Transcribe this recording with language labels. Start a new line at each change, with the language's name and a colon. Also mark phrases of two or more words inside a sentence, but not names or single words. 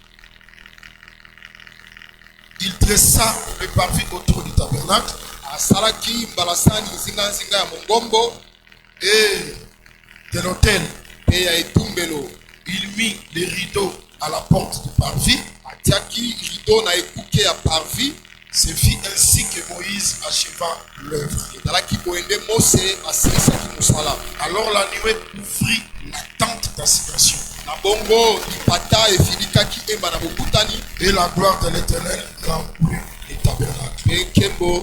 French: Il dressa le parvis autour du tabernacle.
Lingala: Asaraki mbalasani zinga zinga ya mongombo
French: et de l'autel.
Lingala: Et ya etumbelo.
French: Il mit les rideaux à la porte du parvis.
Lingala: Atiaki rideau na ekuke ya parvis.
French: C'est fit ainsi que Moïse acheva l'œuvre. Alors la nuée ouvrit la tente d'assignation. Et la gloire de l'Éternel remplit les tabernacles.